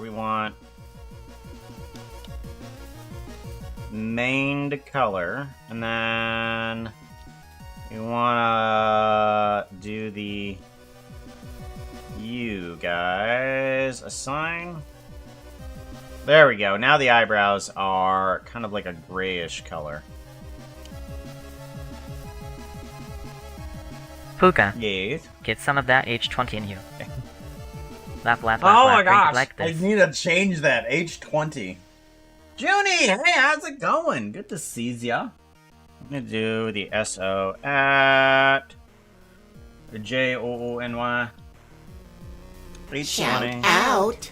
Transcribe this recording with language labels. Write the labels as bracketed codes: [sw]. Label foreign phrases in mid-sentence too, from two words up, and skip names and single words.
[en] We want maned color, and then we want to do the you guys assign. There we go. Now the eyebrows are kind of like a grayish color. Puka, Yes. get some of that H20 in you. Lap, lap, lap, Oh lap, my gosh! like I this. need to change that. H20. Junie, hey, how's it going? Good to see ya. I'm gonna do the SO at JOONY. Shout 820. out.